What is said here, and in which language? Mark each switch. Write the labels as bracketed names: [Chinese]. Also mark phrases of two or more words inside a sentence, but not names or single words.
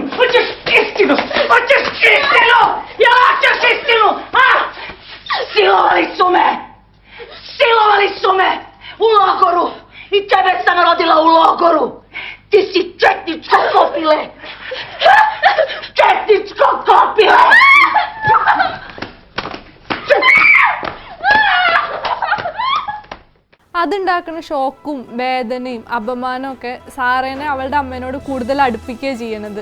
[Bosnian] Hoćeš istinu! Hoćeš istinu! Ja hoćeš istinu! A? Silovali su me! Silovali su me! U logoru! I tebe sam rodila u logoru! Ti si četničko kopile! Četničko kopile! [Malayalam] അതുണ്ടാക്കുന്ന ഷോക്കും വേദനയും അപമാനവും ഒക്കെ സാറേനെ അവളുടെ അമ്മേനോട് കൂടുതൽ അടുപ്പിക്കുകയാണ് ചെയ്യണത്.